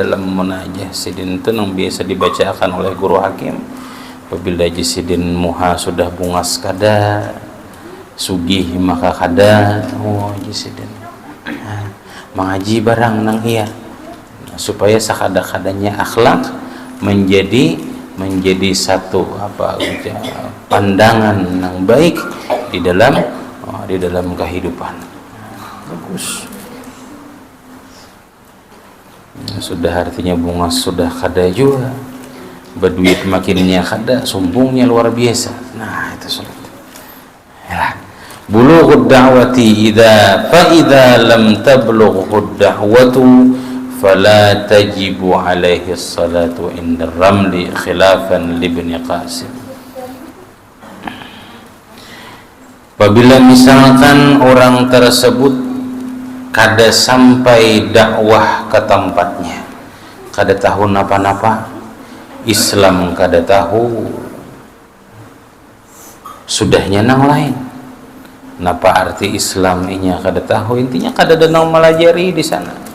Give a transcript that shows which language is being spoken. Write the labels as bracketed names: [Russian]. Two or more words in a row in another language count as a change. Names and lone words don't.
[Banjar] dalam munajah sidin itu yang biasa dibacakan oleh guru hakim apabila Haji Sidin muha sudah bungas kada sugih maka kada Haji Sidin mengaji barang nang iya supaya sakada-kadanya akhlak menjadi satu pandangan yang baik di dalam kehidupan. Bagus. Sudah artinya bunga sudah kada juga, berduit makinnya kada, sombongnya luar biasa. Nah itu sulit. Ya. [Arabic] بلوغ الدعوة إذا لم تبلغ الدعوة فلا تجب عليه الصلاة عند الرملي خلافا لابن قاسم. [Banjar] Apabila misalkan orang tersebut kada sampai dakwah ke tempatnya, kada tahu napa-napa Islam, kada tahu sudahnya nang lain napa arti Islam inya kada tahu, intinya kada ada nang melajari di sana.